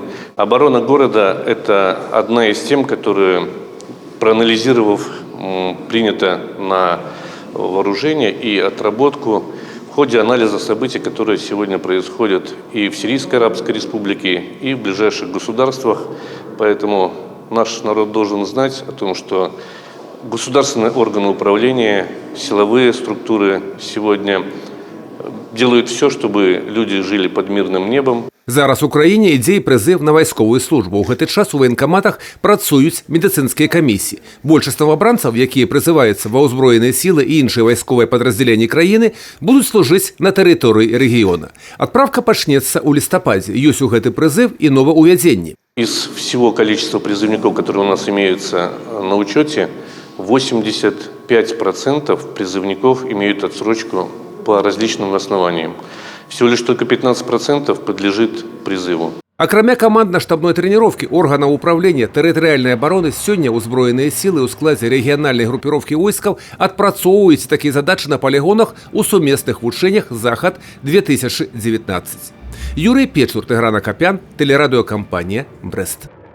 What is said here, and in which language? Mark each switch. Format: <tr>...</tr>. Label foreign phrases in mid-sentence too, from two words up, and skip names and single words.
<ru>Оборона города – это одна из тем, которые, проанализировав, принято на вооружение и отработку в ходе анализа событий, которые сегодня происходят и в Сирийской Арабской Республике, и в ближайших государствах. Поэтому наш народ должен знать о том, что государственные органы управления, силовые структуры сегодня делают все, чтобы люди жили под мирным небом.</ru> <be>Зараз у краіне ідзе і прызыв на вайсковую службу. У гэты час у ваенкаматах працуюць медыцынскія камісіі. Большасць новабранцаў, якія прызываюцца ва ўзброеныя сілы і іншыя вайсковыя падраздзяленні краіны, будуць служыць на тэрыторыі рэгіёна. Адпраўка пачнецца ў лістападзе. Ёсць у гэты прызыв і новаўвядзенні.</be> <ru>Из всего количества призывников, которые у нас имеются на учете, 85% призывников имеют отсрочку по различным основаниям. Всего лишь только 15% подлежит призыву.</ru> <be>Акрамя камандна-штабной трэніроўкі органаў управлення тэрытарыяльнай абароны, сёння ўзброеныя сілы ў складзе рэгіянальнай групіроўкі войскаў адпрацоўваюць такія задачы на палігонах у сумесных вучэннях «Захад-2019».</be> <ru>Юрий Печур, Тыгран Акопян, телерадиокомпания «Брест».</ru>